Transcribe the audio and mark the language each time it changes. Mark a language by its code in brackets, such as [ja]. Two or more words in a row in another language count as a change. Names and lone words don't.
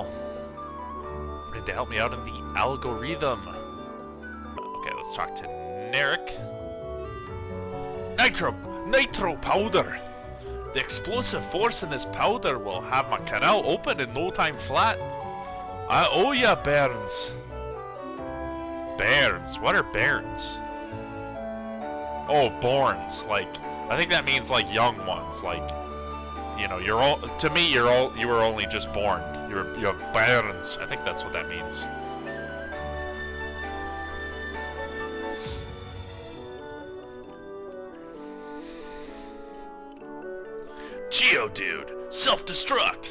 [en] And to help me out in the algorithm. Okay, let's talk to Narek. Nitro powder. The explosive force in this powder will have my canal open in no time flat. I owe ya, Bairns. Bairns? What are Bairns? Oh, Borns. Like, I think that means like young ones. Like, you know, you're all. To me, you were only just born. You're Bairns. I think that's what that means. Geodude, self-destruct.